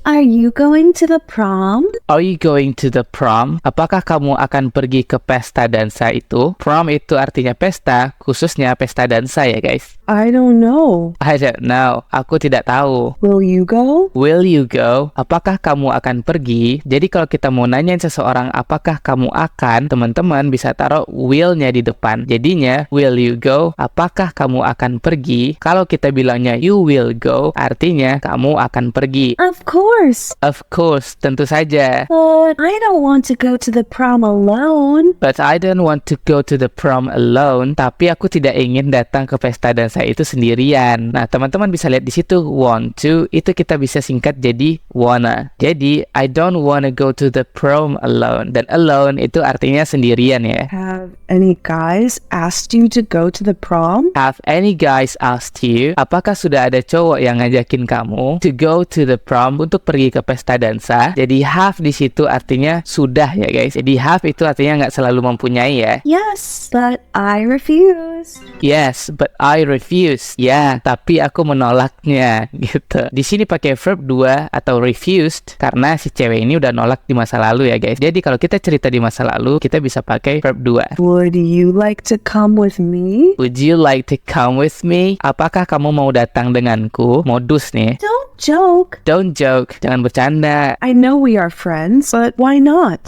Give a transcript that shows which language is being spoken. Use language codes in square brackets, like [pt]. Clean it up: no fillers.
[en] Are you going to the prom? Are you going to the prom? [id] Apakah kamu akan pergi ke pesta dansa itu? Prom itu artinya pesta, khususnya pesta dansa ya guys. [en] I don't know. I don't know. [id] Aku tidak tahu. [en] Will you go? Will you go? [id] Apakah kamu akan pergi? Jadi kalau kita mau nanyain seseorang apakah kamu akan, teman-teman bisa taruh will-nya di depan. Jadinya, [en] will you go? [id] Apakah kamu akan pergi? Kalau kita bilangnya [en] you will go, [id] artinya kamu akan pergi. [en] Of course. Of course, [id] tentu saja. [en] But I don't want to go to the prom alone. But I don't want to go to the prom alone. [id] Tapi aku tidak ingin datang ke pesta dansa itu sendirian. Nah, teman-teman bisa lihat di situ want to itu kita bisa singkat jadi wanna. Jadi [en] I don't wanna go to the prom alone. [id] Dan alone itu artinya sendirian ya. [en] Have any guys asked you to go to the prom? Have any guys asked you? [id] Apakah sudah ada cowok yang ngajakin kamu [en] to go to the prom [id] untuk pergi ke pesta dansa? Jadi have di situ artinya sudah ya guys. Jadi have itu artinya nggak selalu mempunyai ya. [en] Yes, but I refuse. Yes, but I refuse. [id] Ya, tapi aku menolaknya gitu. Di sini pakai verb 2 atau refused karena si cewek ini udah nolak di masa lalu ya guys. Jadi kalau kita cerita di masa lalu, kita bisa pakai verb 2. [en] Would you like to come with me? Would you like to come with me? [id] Apakah kamu mau datang denganku? Modus nih. [en] Don't joke. Don't joke. [id] Jangan bercanda. [en] I know we are friends, but why not?